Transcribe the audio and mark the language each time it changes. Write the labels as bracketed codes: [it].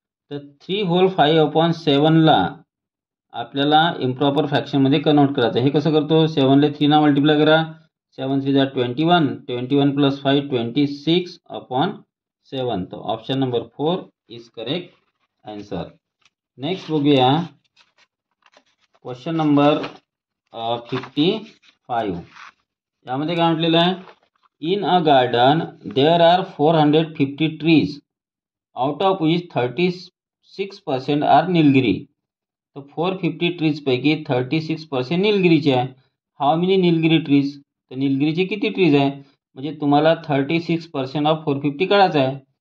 [mr] तर 3 होल 5/7ला आपल्याला improper फ्रॅक्शनमध्ये convert करायचं. हे कसं करतो, 7ले 3 मल्टिप्लाय करा, 7 3 जा 21, 21 प्लस 5 26/7. तर [en] Option number 4 is correct answer. [mr] Next बघूया क्वेश्चन नंबर 55. यामध्ये काय म्हटलेलं आहे, [en] In a garden there are 450 trees out of which 36% are nilgiri. [mr] तर 450 ट्रीजपैकी 36% निलगिरीचे आहे. [en] how many nilgiri trees, [mr] तर निलगिरीचे किती ट्रीज आहे, म्हणजे तुम्हाला 36% ऑफ 450 काढायचं आहे.